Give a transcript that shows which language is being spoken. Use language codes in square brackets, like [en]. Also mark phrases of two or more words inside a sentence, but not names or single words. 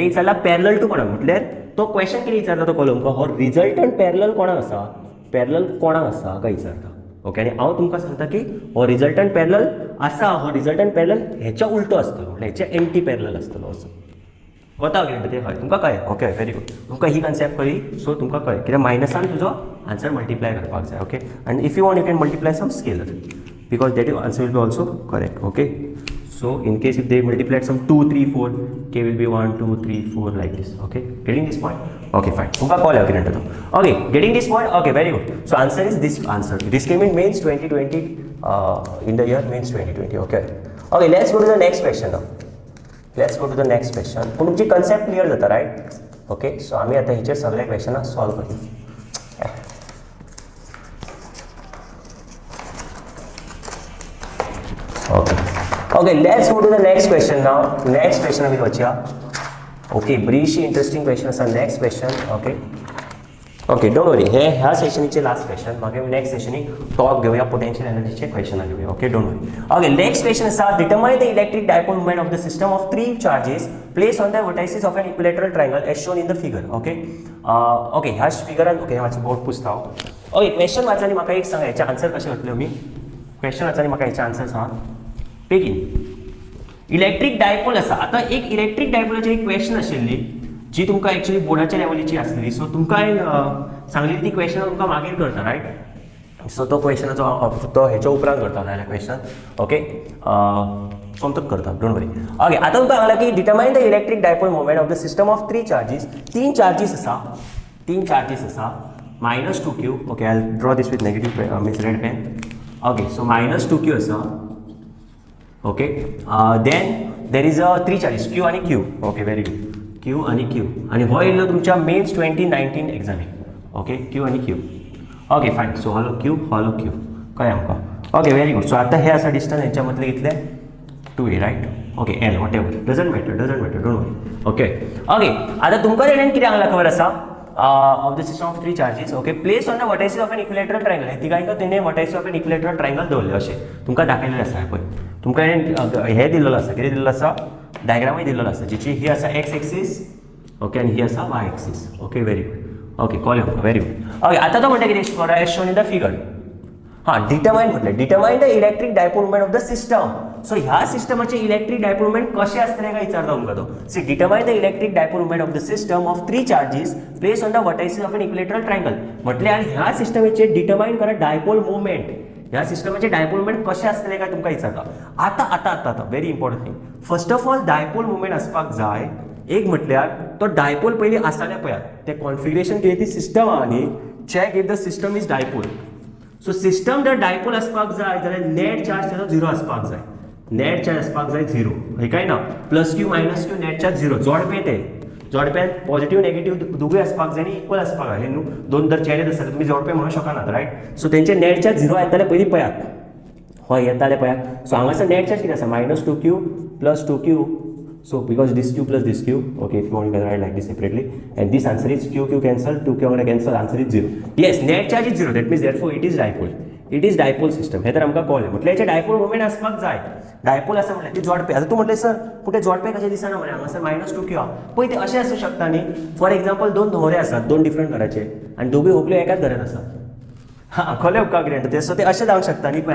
[kok] विचारला [en] parallel to [kok] कोणाक म्हटल्यार तो क्वेश्चन कितें विचारता तो कळ्ळो तुमकां हो [en] resultant parallel [kok] कोणाक आसा पॅरलल कोणाक आसा काय विचारता ओके आनी हांव तुमकां सांगता की हो [en] resultant parallel [kok] आसा हो [en] resultant parallel [kok] हेच्या उलटो आसतलो म्हटल्यार हेचे [en] anti parallel [kok] आसतलो असो वता कितें ते हय तुमकां कळ्ळें [en] okay very good [kok] तुमकां ही कन्सेप्ट कळ्ळी सो तुमकां कळ्ळें कित्याक मायनसान तुजो [en] answer multiply [kok] करपाक जाय ओके आनी [en] if you want you can multiply some scalar because that answer will be also correct okay so in case if they multiplied some 2 3 4 k will be 1 2 3 4 like this okay getting this point okay fine [kok] तुमकां कळ्ळें कितें म्हणटा तो [en] ओके getting this point okay very good so answer is this answer this came in mains 2020 in the year mains 2020 okay let's go to the next question now let's go to the next question [kok] पूण तुमची कन्सेप्ट क्लियर जाता रायट ओके सो आमी आतां हेचेर सगळे क्वेश्चन सॉल्व करया [en] Okay, let's go to the next question now. [kok] Next question आमी वचया. Okay, बरीशी [en] interesting question [kok] आसा [en] next question okay don't worry [kok] हे ह्या सेशनीचे [en] last question [kok] मागीर नेक्स्ट सेशनीक टॉप घेवया पोटेंशियल एनर्जीचे क्वेश्चन घेवया [en] okay don't worry okay next question [kok] आसा [en] determine the electric dipole moment of the system of 3 charges place on the vertices of an equilateral triangle as shown in the figure okay [kok] ह्या फिगरान [en] ओके [kok] मातशें बोर्ड पुसता [en] okay question [kok] वाचनी म्हाका एक सांग हेचे आन्सर कशें करतले आमी क्वेश्चन वाचनी म्हाका हेचे आन्सर सांग बेगीन [en] electric dipole [kok] आसा आतां एक इलेक्ट्रिक डायपोलाची एक क्वेश्चन आशिल्ली जी तुमकां एक्चुअली बोर्डाच्या लेवलीची आसली सो तुमकां सांगली ती क्वेश्चन तुमकां मागीर करता [en] right so [kok] तो क्वेश्चनाचो तो हेच्या उपरांत करता नाल्यार क्वेश्चन ओके सोमतूच करता [en] don't worry okay [kok] आतां तुमकां सांगला की [en] determine the electric dipole moment of the system of 3 charges [kok] तीन चार्जीस [en] आसा -2q okay I draw this with negative means red pen okay so -2q आसा okay then there is a 3 charges q and q okay very good q and q [kok] आणि हो येयलो तुमच्या मेन्स 2019 एग्जामीक [en] okay q and q okay fine so [kok] हॉलो q कळ्ळें आमकां [en] okay very good so [kok] आतां हे आसा [en] डिस्टन्स [kok] हेच्या मदले कितले 2a [en] right okay l what ever doesn't matter don't worry okay [kok] आतां तुमकां तेणेन कितें सांगलां खबर आसा [en] of the system of 3 charges okay placed on the vertices of an equilateral triangle [kok] हे तिगांयका तेणे [en] vertices of an equilateral triangle [kok] दवरले अशें तुमकां दाखयलेलें आसा पळय तुमकां हे दिल्लेलो आसा कितें दिल्लो आसा डायग्रामूय दिल्लो आसा जिची ही आसा x एक्सिस ओके आनी ही आसा y एक्सिस [en] okay very good okay [kok] कळ्ळें आमकां [en] very good okay [kok] आतां तो म्हणटा कितें [en] for as shown in the figure determine [kok] म्हटलें [en] determine the electric dipole moment of the system सो [kok] ह्या सिस्टमाचे इलेक्ट्रिक डायपोल मोमेंट कशें आसतलें काय विचारता तुमकां तो [en] see determine the electric dipole moment of the system of 3 charges place on the vertices of an equilateral triangle [kok] म्हटल्यार ह्या सिस्टमाचे डिटरमाइन करा डायपोल मोमेंट [en] ह्या सिस्टमाचे डायपोल मोमेंट [kok] कशें आसतलें काय तुमकां विचारता आतां [en] very important thing first of all dipole moment [kok] आसपाक जाय एक म्हटल्यार तो डायपोल पयलीं आसतालें पळयात तें कॉन्फिगरेशन कितें ती सिस्टम आहा न्ही [en] check if the system is dipole [kok] सो सिस्टम जर डायपोल आसपाक जाय जाल्यार [en] net charge [kok] तेजो 0 आसपाक जाय [en] net charge [kok] आसपाक जाय 0 हे काय ना +q -q [en] net charge [kok] 0 जोडपे ते जोडप्यान [en] positive negative [kok] दोगूय आसपाक जाय आनी इक्वल आसपाक जाय हे न्हू दोन जर चेडे आसता तुमी जोडपे म्हणूंक शकनात [en] right so [kok] तेंचे [en] net charge [kok] 0 येताले पयलीं पळयात हय येताले पळयात सो हांगासर [en] net charge [kok] कितें आसा -2q + 2q [en] so because this q plus this q okay if you want to write like this separately and this answer is q cancel 2q cancel answer is 0 yes net charge is 0 that means therefore it is dipole it is dipole system. [kok] हे तर आमकां कळ्ळें. म्हटल्यार हेचे [en] dipole moment [kok] आसपाक जाय. डायपोल आसा म्हटल्यार ती जोडपे. आतां तूं म्हटलें सर पूण ते जोडपे कशें दिसना म्हणे हांगासर -2q आहा पळय ते अशें आसूं शकता न्ही. [en] for example [kok] 2 न्हवरे आसात 2 डिफरंट घराचे आनी दोगूय व्हंकल्यो एकाच घरांत आसात. हां कळ्ळें तुमकां कितें ते. सो ते अशें जावंक शकता न्ही.